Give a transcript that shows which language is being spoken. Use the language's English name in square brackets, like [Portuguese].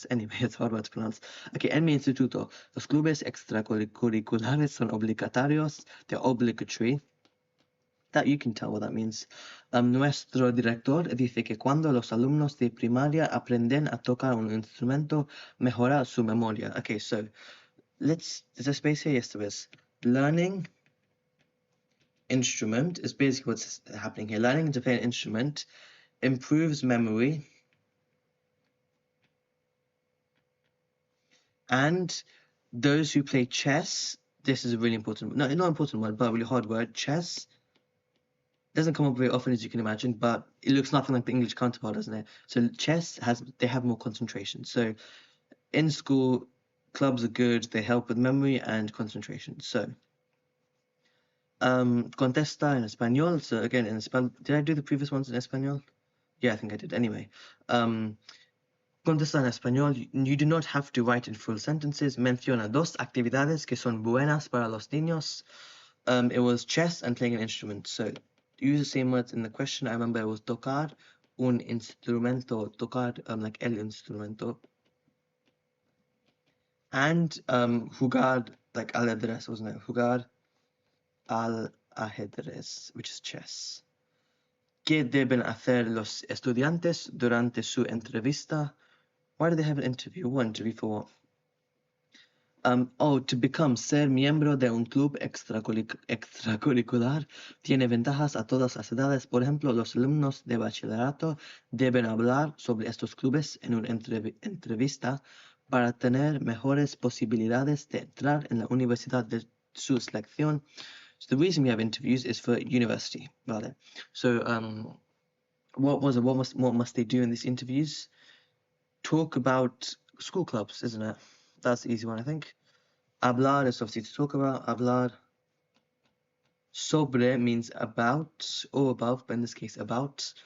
[English] Anyway, it's hard word to pronounce. Okay, [Spanish] en mi instituto, los clubes extracurriculares son obligatorios. [English] They're obligatory. That you can tell what that means. [Spanish] Nuestro director dice que cuando los alumnos de primaria aprenden a tocar un instrumento, mejora su memoria. [English] Okay, so there's a space here. Yes, there is. Learning instrument is basically what's happening here. Learning to play an instrument improves memory, and those who play chess, this is a really important, not important word, but a really hard word, chess, doesn't come up very often, as you can imagine, but it looks nothing like the English counterpart, doesn't it? So chess they have more concentration. So in school, clubs are good. They help with memory and concentration. [Spanish] So contesta en español. [English] So again, in español, did I do the previous ones in español? Yeah, I think I did. [Spanish] Anyway, contesta en español. [English] You do not have to write in full sentences. [Spanish] Menciona 2 actividades que son buenas para los niños. [English] It was chess and playing an instrument. So use the same words in the question. I remember it was [Spanish] tocar un instrumento, [English] tocar like [Spanish] el instrumento, [English] and jugar like [Spanish] al ajedrez, [English] wasn't it? [Spanish] Jugar al ajedrez, [English] which is chess. [Spanish] ¿Qué deben hacer los estudiantes durante su entrevista? [English] Why do they have an interview? What interview for what? To become [Spanish] ser miembro de un club extracurricular tiene ventajas a todas las edades. Por ejemplo, los alumnos de bachillerato deben hablar sobre estos clubes en una entrevista para tener mejores posibilidades de entrar en la universidad de su selección. [English] So the reason we have interviews is for university, rather. So what must they do in these interviews? Talk about school clubs, isn't it? That's the easy one, I think. Hablar is obviously to talk about. Hablar. Sobre means about or above, but in this case about.